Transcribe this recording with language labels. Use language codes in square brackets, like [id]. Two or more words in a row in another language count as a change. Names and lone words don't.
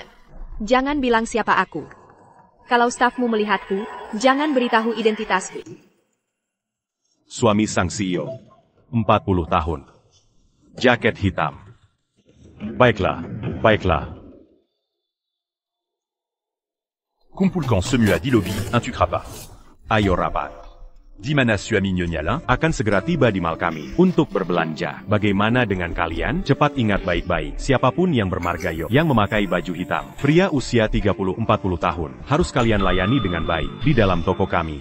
[id] Jangan bilang siapa aku. Kalau stafmu melihatku, jangan beritahu identitasku. Suami sang CEO. 40 tahun. Jaket hitam. Baiklah, baiklah. Kumpulkan semua di lobi, un tu pas. Ayo rapat. Di mana suami Nyonya Lin? Akan segera tiba di mal kami untuk berbelanja. Bagaimana dengan kalian? Cepat ingat baik-baik, siapapun yang bermarga yang memakai baju hitam, pria usia 30-40 tahun, harus kalian layani dengan baik di dalam toko kami.